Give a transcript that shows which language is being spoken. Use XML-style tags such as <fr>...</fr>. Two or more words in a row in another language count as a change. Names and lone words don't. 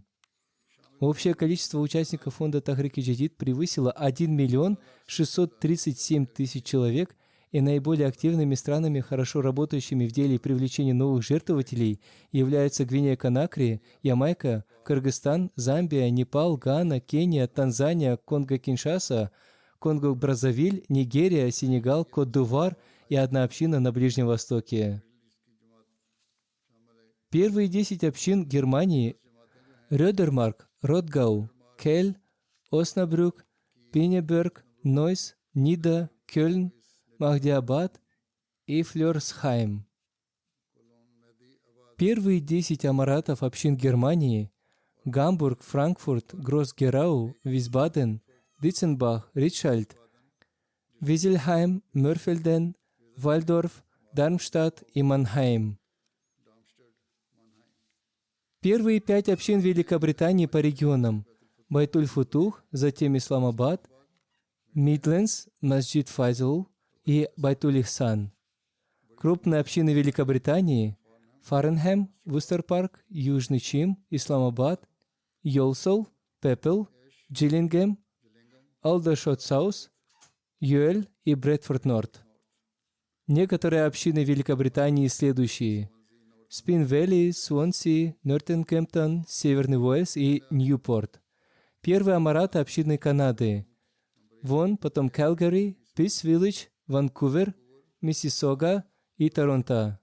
<ru>Общее количество участников фонда Тахрик-и-Джадид превысило 1 миллион 637 тысяч человек, и наиболее активными странами, хорошо работающими в деле привлечения новых жертвователей, являются Гвинея-Конакри, Ямайка, Кыргызстан, Замбия, Непал, Гана, Кения, Танзания, Конго-Киншаса, Конго-Бразавиль, Нигерия, Сенегал, Кот-д'Ивуар и одна община на Ближнем Востоке. Первые 10 общин Германии – Рёдермарк, Ротгау, Кель, Оснабрюк, Пинеберг, Нойс, Нида, Кёльн, Махдиабад и Флёрсхайм. Первые 10 амаратов общин Германии – Гамбург, Франкфурт, Гросс-Герау, Висбаден, Дитценбах, Ритшальд, Визельхайм, Мёрфельден, Вальдорф, Дармштадт и Манхайм. Первые 5 общин Великобритании по регионам – Байтуль-Футух, затем Исламабад, Мидлендс, Масджид Файзл и Байтуль-Ихсан. Крупные общины Великобритании – Фарнхэм, Вустерпарк, Южный Чим, Исламабад, Йолсол, Пепел, Джиллингем, Алдершот-Саус, Юэль и Брэдфорд-Норт. Некоторые общины Великобритании следующие: Спин-Вэлли, Суонси, Нортенгемптон, Северный Уэльс и Ньюпорт. Первые амараты общины Канады. Вон, потом Калгари, Пис-Виллидж, Ванкувер, Миссиссога и Торонто.</ru>